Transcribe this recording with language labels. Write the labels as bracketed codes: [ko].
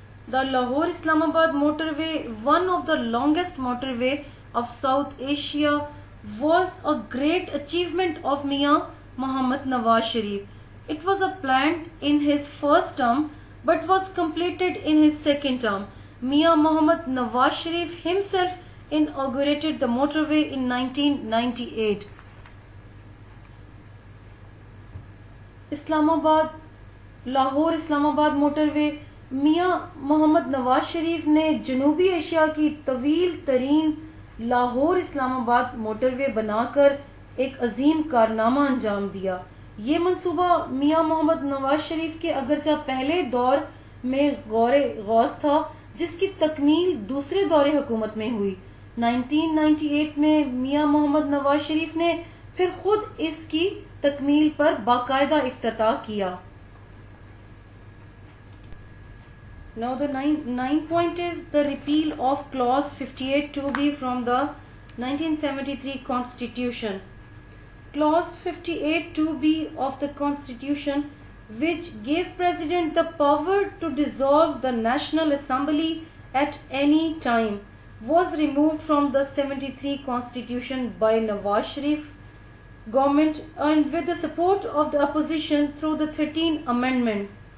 [en] The Lahore-Islamabad motorway, one of the longest motorway of South Asia, was a great achievement of Mian Muhammad Nawaz Sharif. It was planned in his first term but was completed in his second term. Mian Muhammad Nawaz Sharif himself inaugurated the motorway in 1998. [hi] Islamabad, Lahore-Islamabad motorway, मियाँ मोहम्मद नवाज शरीफ ने जनूबी Asia की तवील तरीन Lahore Islamabad motorway बनाकर एक अजीम कारनामा अंजाम दिया। ये मंसूबा मियाँ मोहम्मद नवाज शरीफ के अगरचा पहले दौर में गौरे गौस था, जिसकी तकमील दूसरे दौरे हुकूमत में हुई। 1998 में मियाँ मोहम्मद नवाज शरीफ ने फिर खुद इसकी तकमील पर बाकायदा इफ्तिताह किया। [en] Now the ninth point is the repeal of clause 58(2)(b) from the 1973 Constitution. Clause 58(2)(b) of the Constitution, which gave President the power to dissolve the National Assembly at any time, was removed from the 73 Constitution by Nawaz Sharif government and with the support of the opposition through the 13th Amendment.